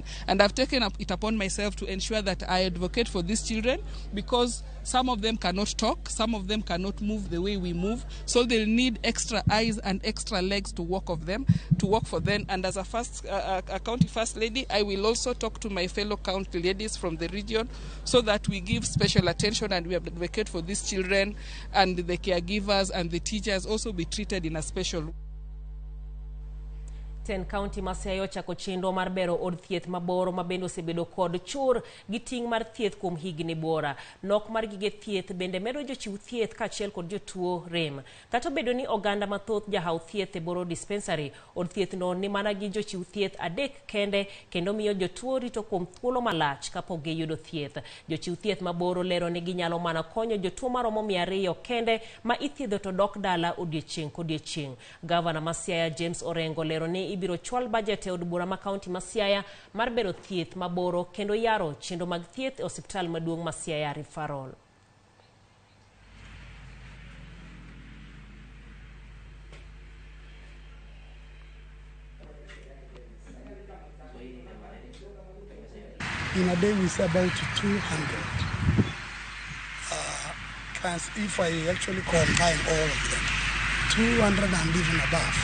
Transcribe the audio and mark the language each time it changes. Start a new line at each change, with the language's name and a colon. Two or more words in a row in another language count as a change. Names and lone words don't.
English: And I've taken it upon myself to ensure that I advocate for these children, because some of them cannot talk, some of them cannot move the way we move, so they'll need extra eyes and extra legs to work for them. And as a county first lady, I will also talk to my fellow county ladies from the region so that we give special attention and we advocate for these children, and the caregivers and the teachers also be treated in a special way.
Luo (Kenya and Tanzania): Ten County Masiayo chako chenro mar bero od thieth maboro mabendo osebedo kod chur gi ting' mar thieth kuom higni bora. Nok mar gige thieth bende medo jochiw thieth kaachiel kod jotuo rem. Kata obedo ni oganda mathoth jahaw thieth e boro dispensary, od thieth no ni mana gi jochiw thieth 3 kende kendo miyo jotuo rito kuom thuolo malach kapok giyudo thieth. Jochiw thieth maboro lero ni ginyalo mana konyo jotuo maromo 200 kende ma ithiedho to dok dala odiechieng' kodiechieng'. Gavana Masiaya James Orengo lero ni ibiro chwal budget e od bura ma kaunti ma Siaya mar bero thieth maboro kendo yaro chenro mag thieth e osiptal maduong' ma Siaya Referral.
English: In a day we say about 200. If I actually combine all of them, 200 and even above.